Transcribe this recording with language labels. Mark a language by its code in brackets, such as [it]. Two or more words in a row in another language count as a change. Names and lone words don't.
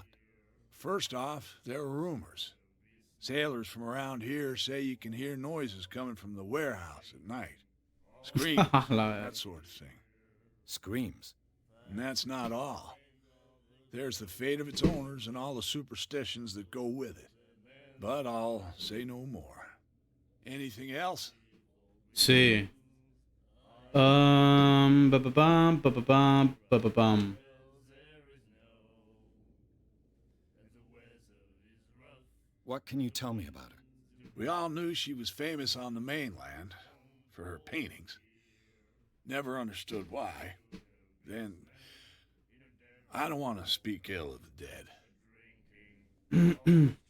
[en] First off, there are rumors. Sailors from around here say you can hear noises coming from the warehouse at night. Screams, that sort of thing. Screams. And that's not all. There's the fate of its owners and all the superstitions that go with it. But I'll say no more. Anything else? Sí. Ba-ba-bam, ba-ba-bam, ba-ba-bam. What can you tell me about her? We all knew she was famous on the mainland for her paintings. Never understood why. Then, I don't want to speak ill of the dead.